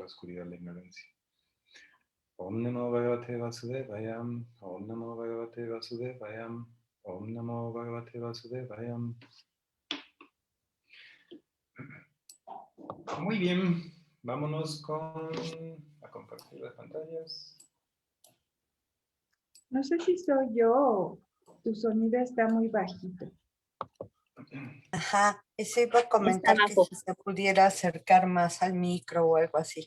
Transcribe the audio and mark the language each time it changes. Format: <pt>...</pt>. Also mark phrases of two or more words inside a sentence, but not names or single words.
<es>oscuridad, la ignorancia.</es> <sa>Om Namo Bhagavate Vasudevayam, Om Namo Bhagavate Vasudevayam, Om Namo Bhagavate Vasudevayam.</sa> <es>Muy bien, vámonos a compartir las pantallas. No sé si soy yo o tu sonido está muy bajito. Ajá, eso iba a comentar que si se pudiera acercar más al micro o algo así.</es>